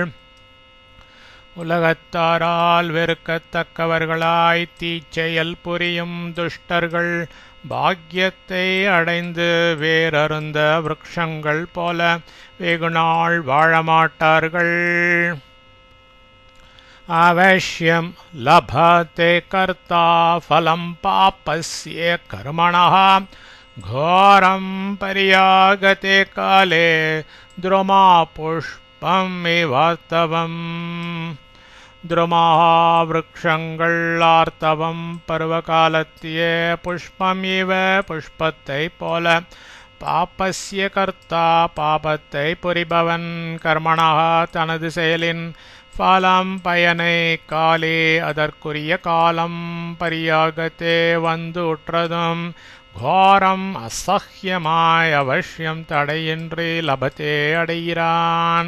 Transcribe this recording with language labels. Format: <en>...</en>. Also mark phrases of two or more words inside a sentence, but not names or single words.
<ta>உலகத்தாரால் வெறுக்கத்தக்கவர்களாய் தீச்செயல் புரியும் துஷ்டர்கள் பாக்யத்தை அடைந்து வேரருந்த விருட்சங்கள் போல வெகுநாள் வாழமாட்டார்கள்.</ta> <sa>अवश्यं लभते कर्ता फलं पापस्य कर्मणः घोरं पर्यागते काले द्रुमा पुष्पम् इवार्तवम्.</sa> <ta>द्रुमाः விருட்சங்கள் ஆர்த்தவம் பருவகாலத்திய</ta> <sa>पुष्पम् इव</sa> <ta>புஷ்பத்தை போல</ta> <sa>पापस्य कर्ता</sa> <ta>பாபத்தை புரிபவன் கர்மணः தனது செயலின் பலம் பயனை காலே அதற்குரிய காலம் பரியாகத்தே வந்து உற்றதும் கோரம் அசஹ்யமாய் அவசியம் தடையின்றி லபத்தே அடைகிறான்.</ta>